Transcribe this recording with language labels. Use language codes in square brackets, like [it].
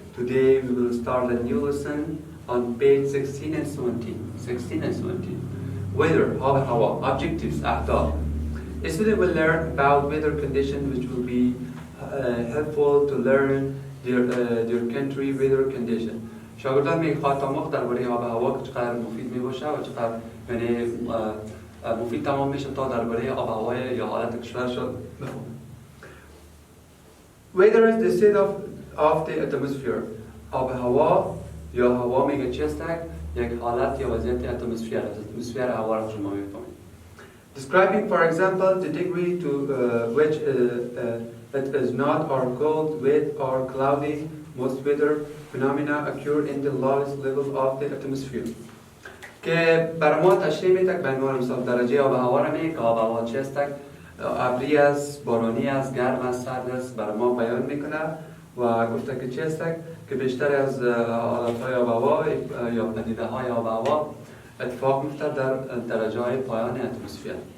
[en] Today we will start a new lesson on page 16 and 17. 16 and 17. Weather, hawa, objectives, أهداف. A student will learn about weather conditions which will be helpful to learn their country weather condition. [fa] شاگردان میخواد تا مخ درباره آب و هوا که چقدر مفید میباشه و چقدر یعنی مفید تمام میشه تا درباره آب و هوای یا حالت کشورشون بفهمه. [en] Weather is the state of the atmosphere. [fa] آب و هوا یا هوا میگه چی است؟ یک حالت یا وضعیت اتمسفر است. اتمسفر هوا را شما میفهمید. [en] Describing, for example, the degree to which it is not or cold, wet or cloudy. Most weather phenomena occur in the lowest level of the atmosphere. [fa] که برای ما تشریح میده به عنوان مثال درجه آب و هوا را میگه که آب و هوا چی است؟ ابری است، بارانی است، گرم است، سرد است برای ما بیان میکنه و گفته که چی است که بیشتر از حالتهای آب و هوا یا پدیده های آب و هوا اتفاق میفته در درجه های پایان اتمسفر.